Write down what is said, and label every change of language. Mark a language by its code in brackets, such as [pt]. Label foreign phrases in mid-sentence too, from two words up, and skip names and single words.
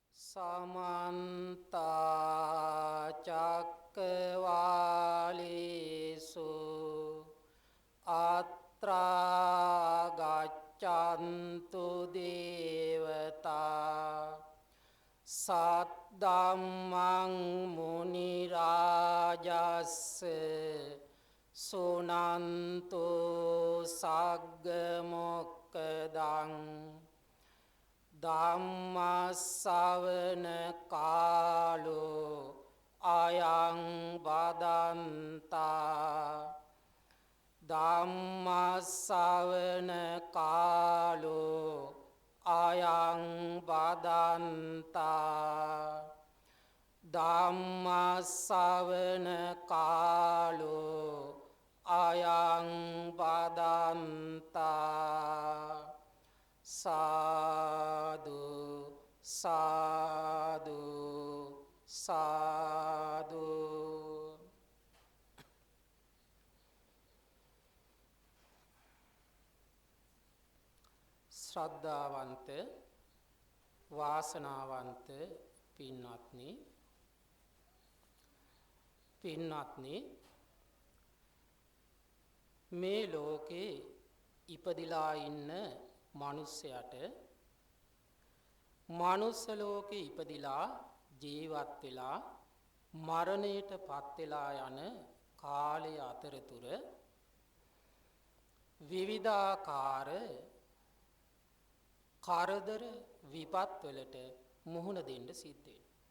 [pi] समन्ता चक्रवालेषु अत्रा गच्छन्तु देवता सद्धम्मं मुनिराजस्य सुनन्तु सग्गमोक्खदं ධම්මස්සවන කාලෝ අයං බදන්තා ධම්මස්සවන කාලෝ අයං බදන්තා ධම්මස්සවන කාලෝ අයං බදන්තා साधु साधु साधु [si] ශ්‍රද්ධාවන්ත වාසනාවන්ත පින්වත්නි මේ ලෝකේ ඉපදිලා ඉන්න මනුස්සයට මනුස්ස ලෝකේ ඉපදිලා ජීවත් වෙලා මරණයට පත් වෙලා යන කාලය අතරතුර විවිධාකාර කරදර විපත් වලට මුහුණ දෙන්න සිද්ධ වෙනවා.